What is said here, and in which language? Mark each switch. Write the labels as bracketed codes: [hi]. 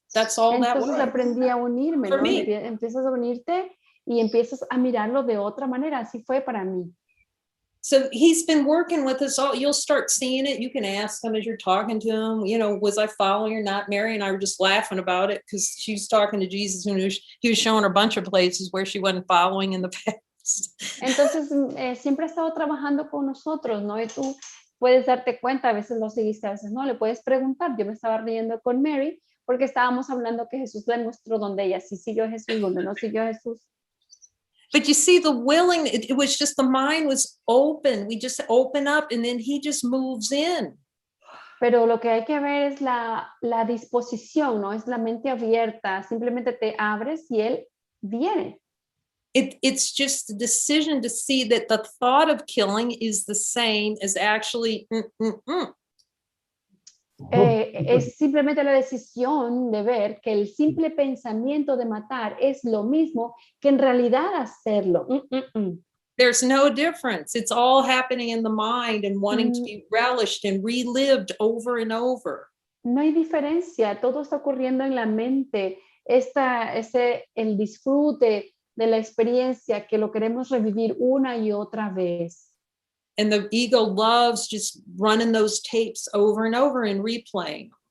[en] That's all that [es] Entonces [en] was. [es] aprendí a unirme, [en] For [es] ¿no? [en] me. [es] Empiezas a unirte y empiezas a mirarlo de otra manera. Así fue para mí. [en] So he's been working with us all. You'll start seeing it. You can ask him as you're talking to him, was I following or not? Mary and I were just laughing about it because she was talking to Jesus and he was showing her a bunch of places where she wasn't following in the past. [es] Entonces, siempre ha estado trabajando con nosotros, ¿no? Y tú puedes darte cuenta, a veces lo seguiste, a veces no, le puedes preguntar. Yo me estaba riendo con Mary porque estábamos hablando que Jesús le mostró donde ella sí siguió a Jesús, donde no siguió a Jesús. [en] But you see, it was just the mind was open. We just open up and then he just moves in. [es] Pero lo que hay que ver es la disposición, ¿no? Es la mente abierta. Simplemente te abres y él viene. [en] It's just the decision to see that the thought of killing is the same as actually. [es] Es simplemente la decisión de ver que el simple pensamiento de matar es lo mismo que en realidad hacerlo. [en] There's no difference. It's all happening in the mind and wanting to be relished and relived over and over. [es] No hay diferencia, todo está ocurriendo en la mente. El disfrute de la experiencia que lo queremos revivir una y otra vez. [en] And the ego loves just running those tapes over and over and replaying.